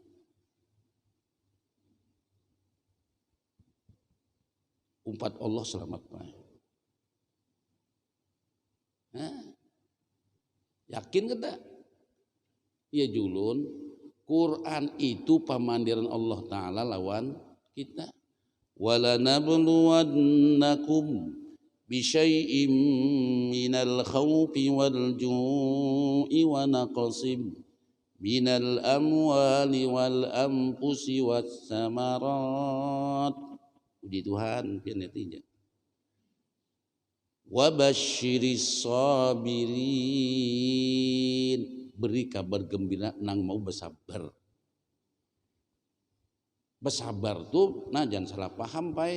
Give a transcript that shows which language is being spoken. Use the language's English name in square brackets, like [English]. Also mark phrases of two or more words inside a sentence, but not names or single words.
[Banjar] Umpat Allah selamat pai. Nah, yakin kada? Ya julun, Quran itu pemandiran Allah Ta'ala lawan kita. [Arabic] ولنبلونكم بشيء من الخوف والجوع ونقص من الأموال والأنفس والثمرات. [Banjar] Puji Tuhan, pian netizen. [Arabic] وبشر الصابرين, [Banjar] beri kabar gembira nang mau bersabar. Bersabar tuh, nah jangan salah paham pai.